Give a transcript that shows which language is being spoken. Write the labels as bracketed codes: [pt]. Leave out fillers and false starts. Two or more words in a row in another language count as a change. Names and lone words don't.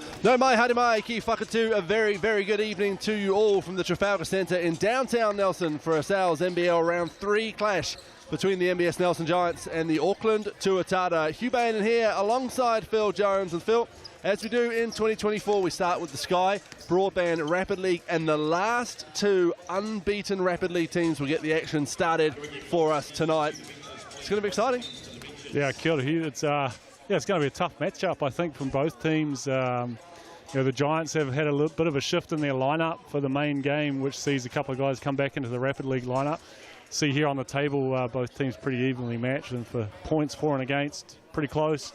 [mi] No mai, haere mai, ki whakatū. [en] A very, very good evening to you all from the Trafalgar Centre in downtown Nelson for a NZNBL Round 3 clash between the MBS Nelson Giants and the Auckland Tuatara. Hugh Bain in here alongside Phil Jones. And Phil, as we do in 2024, we start with the Sky Broadband Rapid League, and the last two unbeaten Rapid League teams will get the action started for us tonight. It's going to be exciting. Yeah, [mi] kia ora, [en] Hugh. It's going to be a tough matchup, I think, from both teams. The Giants have had a little bit of a shift in their lineup for the main game, which sees a couple of guys come back into the Rapid League lineup. See here on the table, both teams pretty evenly matched, and for points for and against, pretty close.